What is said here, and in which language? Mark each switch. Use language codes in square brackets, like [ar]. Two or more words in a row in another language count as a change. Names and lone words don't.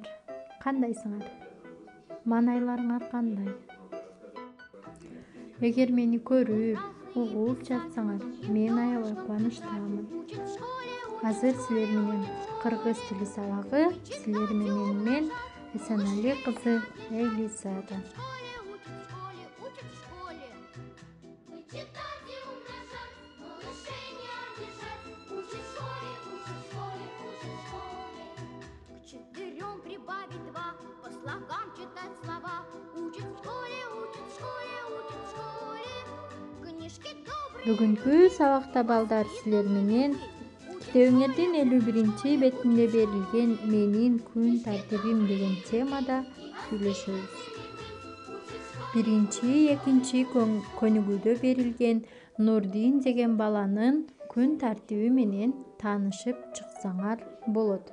[ky] Кандайсыңар? Маанайларыңар кандай? Эгер мени көрүп, угуп жатсаңар, мен аябай кубанычтамын. Азыр силер менен кыргыз тили сабагы, силер менен мен Эсенали кызы Элизада. [ru] Четырем прибавить два, по слогам читать слова. Учат в школе, учат в школе, учат в школе. Книжки добрые. [ky] Бүгүнкү сабакта балдар силер менен китебиңердин 51-чи бетинде берилген менин күн тартибим деген темада сүйлөшөбүз. Биринчи, экинчи көнүгүүдө берилген Нурдин деген баланын күн тартиби менен таанышып чыксаңар болот.